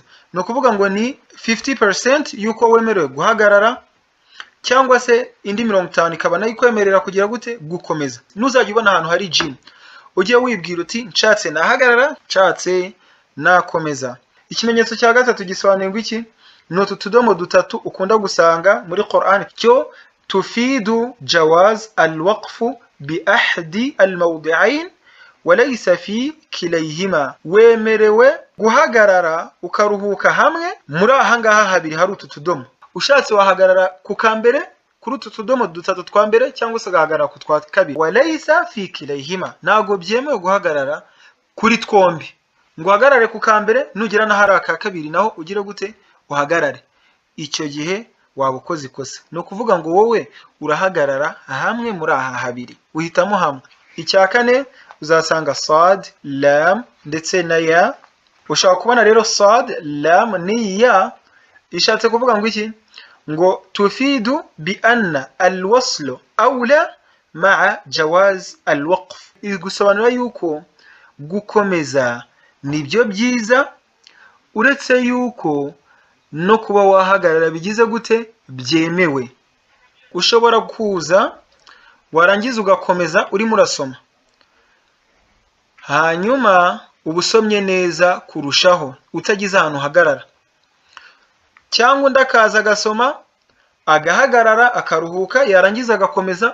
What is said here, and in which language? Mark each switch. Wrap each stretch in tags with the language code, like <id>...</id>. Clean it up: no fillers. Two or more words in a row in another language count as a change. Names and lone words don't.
<rw>No kuvuga ngo ni 50% yuko wemerewe guhagarara, cyangwa se indi 50 ikaba nayo ikwemerera kugira gute? Gukomeza. Nuzajya ubona ahantu hari jim ugiye wibwira uti nshatse nahagarara, nshatse nakomeza. Ikimenyetso cya gatatu gisobanuye ngo iki? No tudomo dutatu ukunda gusanga muri Quran, cyo</rw> <ar>تفيد جواز الوقف بأحد الموضعين وليس في كليهما.</ar> <rw>Wemerewe guhagarara ukaruhuka hamwe muri ahangaha habiri hari utu tudomo. Ushatse wahagarara ku kambere kuri utu tudomo dutatu twa mbere, cyangwa se gahagarara ku twa kabiri.</rw> <ar>وليس في كليهما.</ar> <rw>Nago byemewe guhagarara kuri twombi. Ngo uhagarare ku kambere, nugera na hari aka kabiri naho ugire gute? Uhagarare. Icyo gihe waba ukoze ikosa. No kuvuga ngo wowe urahagarara hamwe muri aha habiri, uhitamo hamwe. Icya kane uzasanga sad, lam ndetse na ya. Ushaka kubona rero sad, lam ni ya ishatse kuvuga ngo iki?</rw> <ar>Ngo تفيد بأن الوصل أولى مع جواز الوقف.</ar> <rw>Igusobanura yuko gukomeza nibyo byiza, uretse yuko no kuba wahagarara bigize gute? Byemewe. Ushobora kuza warangiza ugakomeza urimo urasoma, hanyuma ubusomye neza kurushaho utagize ahantu hagarara, cyangwa undi akaza agasoma agahagarara akaruhuka yarangiza agakomeza.</rw>